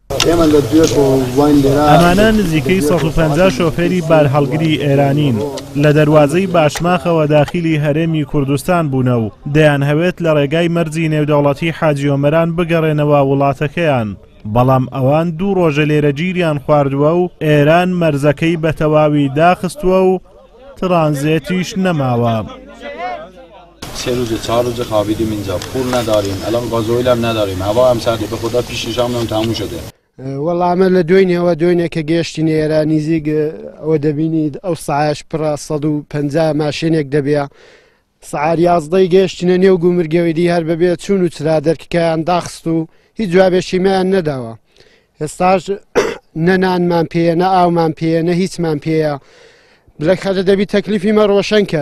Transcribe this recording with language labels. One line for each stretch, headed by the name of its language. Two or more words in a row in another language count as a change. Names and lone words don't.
Central Kurdish: ئەمانە نزیکەی 150 شۆفێری بارهەڵگری ئێرانین لە دەواازەی باشماخەوە داخلی هەرێمی کوردستان بوونە و دەیان هەوێت لە ڕێگای مەرجی نێودەوڵەتی حاجی ئۆمەران بگەڕێنەوە وڵاتەکەیان، بەڵام ئەوان 2 ڕۆژە لێرە گیریان خواردووە و ئێران مەرزەکەی بە تەواوی داخستووە و ترانزیتیش نەماوە.
Persian: 3 روز 4 روز خوابیدیم اینجا، پول نداریم، الان گازوئیل هم نداریم، هوا هم سرده، به خدا پیش شام تموم شده.
Central Kurdish: وەڵامە لە دوێنێکە گەشتی ئێرە نزیک ئەوە دەبینید ئەو سعاش پڕ 150 ماشینێک دەبێ، سعار 11 گەشتینە نێو گومرگەوەیدی هەر بەبێت چون و چرا دەرکەکەیان داخست و هیچ جوابێشیمەیان نەداوە. ئێستاش نەنانمان پێیە، نە ئاومان پێیە، نە هیچمان پێیە، بلە خەدە دەبی تەکلیفیمە ڕۆشنکەن.